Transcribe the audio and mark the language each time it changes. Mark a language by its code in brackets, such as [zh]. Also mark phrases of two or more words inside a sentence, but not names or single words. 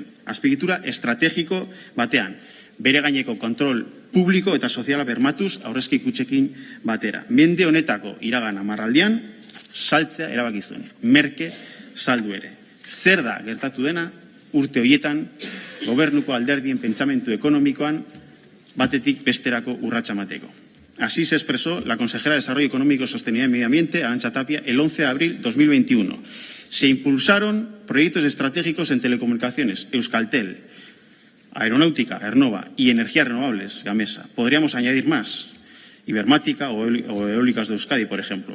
[eu] Azpigitura estrategiko batean. Bere gaineko kontrol publiko eta soziala bermatuz aurrezki kutxekin batera. Mende honetako iragan hamarraldian saltzea erabaki zuen. Merke saldu ere. Zer da gertatu dena urte horietan gobernuko alderdien pentsamentu ekonomikoan batetik besterako urratsa emateko. [es] Así se expresó la consejera de Desarrollo Económico, Sostenibilidad y Medio Ambiente, Arantxa Tapia, el 11 de abril de 2021. Se impulsaron proyectos estratégicos en telecomunicaciones, Euskaltel, Aeronáutica, Aernova y Energías Renovables, Gamesa. Podríamos añadir más, Ibermática o Eólicas de Euskadi, por ejemplo.